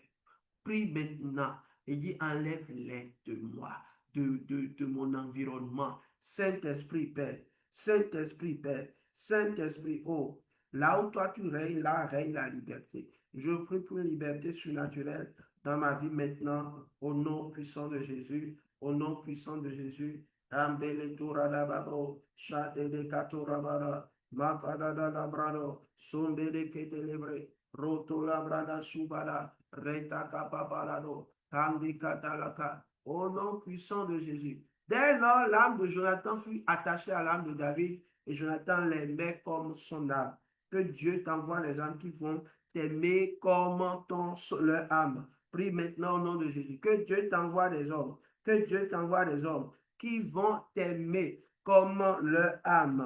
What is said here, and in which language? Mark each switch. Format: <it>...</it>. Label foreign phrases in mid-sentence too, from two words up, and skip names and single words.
<fr>Prie maintenant et dis enlève-les de moi, de mon environnement. Saint-Esprit, Père, Saint-Esprit, Père, Saint-Esprit, oh, là où toi tu règnes, là règne la liberté. Je prie pour une liberté surnaturelle dans ma vie maintenant, au nom puissant de Jésus, au nom puissant de Jésus. Ambele Turadababo, Chate de Katurabara, Makadada Labrado, Sombele Ketelebre, Roto Labrada Subala, Reta Kapabalado, Kandi Katalaka, au nom puissant de Jésus. Dès lors, l'âme de Jonathan fut attachée à l'âme de David et Jonathan l'aimait comme son âme. Que Dieu t'envoie les âmes qui vont t'aimer comme leur âme. Prie maintenant au nom de Jésus. Que Dieu t'envoie des hommes. Que Dieu t'envoie des hommes qui vont t'aimer comme leur âme.</fr>